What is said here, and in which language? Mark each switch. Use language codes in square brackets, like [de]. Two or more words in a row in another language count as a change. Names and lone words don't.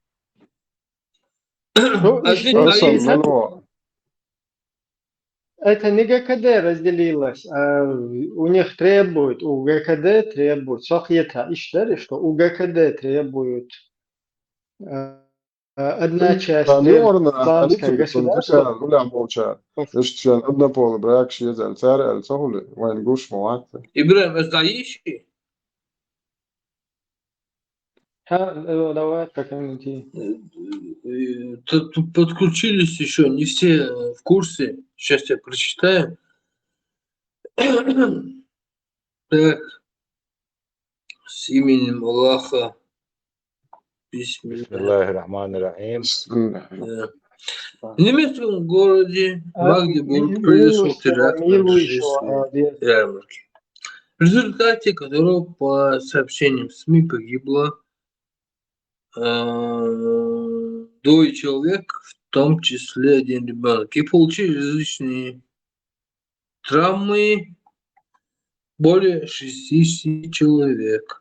[ru] Это не ГКД разделилось, а у них требует, у ГКД требует, Сохьета ищет, что у ГКД требует одна часть исламское государство. однополый брак, вайн гуш Ибраим, это ищи? Давай, как-нибудь. Тут подключились еще не все в курсе. Сейчас я прочитаю. Так. С именем Аллаха. [ar] بسم الله الرحمن الرحيم. [ru] В немецком городе Магдебург произошел теракт на рождественской ярмарке, в результате которого, по сообщениям СМИ, погибло 2 человек, в том числе 1 ребенок, и получили различные травмы более 60 человек.